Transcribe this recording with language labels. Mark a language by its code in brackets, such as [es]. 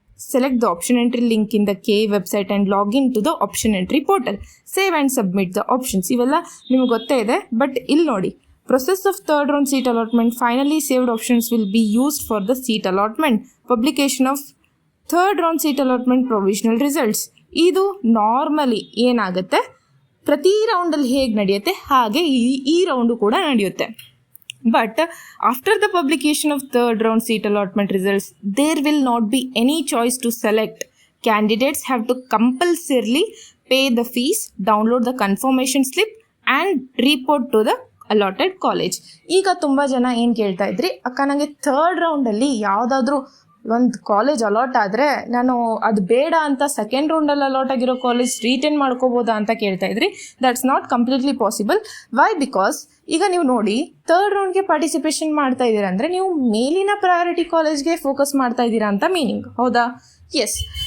[en] Select the option entry link in the KA website and log in to the option entry portal. Save and submit the options. [kn] ಇವೆಲ್ಲ ನಿಮಗೆ ಗೊತ್ತೇ ಇದೆ. But ಇಲ್ಲಿ ನೋಡಿ, [en] process of third round seat allotment, finally saved options will be used for the seat allotment. Publication of third round seat allotment provisional results. [kn] ಇದು normally ಏನಾಗುತ್ತೆ, ಪ್ರತಿ ರೌಂಡಲ್ಲಿ ಹೇಗೆ ನಡೆಯುತ್ತೆ ಹಾಗೆ ಈ ರೌಂಡು ಕೂಡ ನಡೆಯುತ್ತೆ. [en] But after the publication of third round seat allotment results, there will not be any choice to select. Candidates have to compulsorily pay the fees, download the confirmation slip and report to the allotted college. [kn] ಈಗ ತುಂಬ ಜನ ಏನು ಕೇಳ್ತಾ ಇದ್ರಿ, ಅಕ್ಕ ನನಗೆ third ರೌಂಡಲ್ಲಿ ಯಾವುದಾದ್ರೂ ಒಂದು ಕಾಲೇಜ್ ಅಲಾಟ್ ಆದರೆ ನಾನು ಅದು ಬೇಡ ಅಂತ ಸೆಕೆಂಡ್ ರೌಂಡಲ್ಲಿ ಅಲಾಟ್ ಆಗಿರೋ ಕಾಲೇಜ್ ರಿಟೇನ್ ಮಾಡ್ಕೋಬೋದಾ ಅಂತ ಕೇಳ್ತಾ ಇದ್ರಿ. [en] That's not completely possible. Why? [kn] Because ಈಗ ನೀವು ನೋಡಿ, ಥರ್ಡ್ ರೌಂಡ್ಗೆ ಪಾರ್ಟಿಸಿಪೇಷನ್ ಮಾಡ್ತಾ ಇದ್ದೀರಾ ಅಂದರೆ ನೀವು ಮೇಲಿನ ಪ್ರಯಾರಿಟಿ ಕಾಲೇಜ್ಗೆ ಫೋಕಸ್ ಮಾಡ್ತಾ ಇದ್ದೀರಾ ಅಂತ ಮೀನಿಂಗ್, ಹೌದಾ? ಎಸ್.